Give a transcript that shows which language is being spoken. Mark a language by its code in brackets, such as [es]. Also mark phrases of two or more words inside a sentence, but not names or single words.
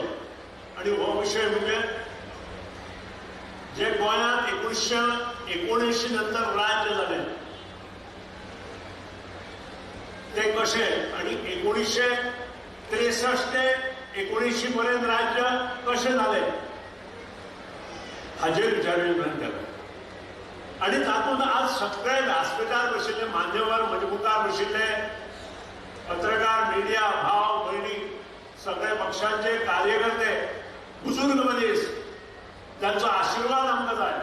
[kok] आणि हो विषय म्हणजे जे गोंयांत 1979 नंतर राज्य झाले ते कसे आणि 1963 ते 1980 पर्यंत राज्य कसे झाले हाजेर विचारविनिमय केला. आणि तातूंत आज सगळे व्यासपीठार बशिल्ले मान्यवर म्हजे मुखार बशिल्ले पत्रकार मिडिया भाव भयणी सगळे पक्षांचे कार्यकर्ते बुजुर्ग मनीस ज्यांचो आशीर्वाद आमकां जाय.